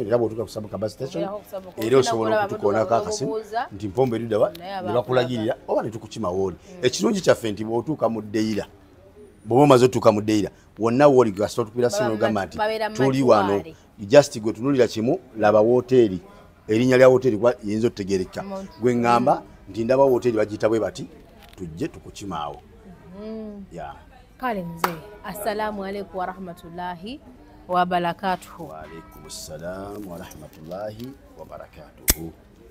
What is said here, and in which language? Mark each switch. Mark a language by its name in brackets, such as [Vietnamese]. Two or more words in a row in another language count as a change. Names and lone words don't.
[Ganda] era bw'otuuka ku Sabuka bus station era osobola okutukoonako akasimu nti Mpombo eruddawa ne bakulagirira oba ne tukukima wooli ekirungi kyaffe nti bw'otuuka mu Deira bw'oba omaze otuuka mu Deira wonna wooli gasita otukubira simu n'ogamba nti tuli wano just gwe tunulira kimu laba wooteri erinnya lya wooteri kuba yinza otutegeereka gwe ŋŋamba nti ndaba wooteri bagiyita bwe bati tujje tukukimaawo [Arabic] kale mzee السلام عليكم ورحمة الله وبركاته. وعليكم السلام ورحمة الله وبركاته.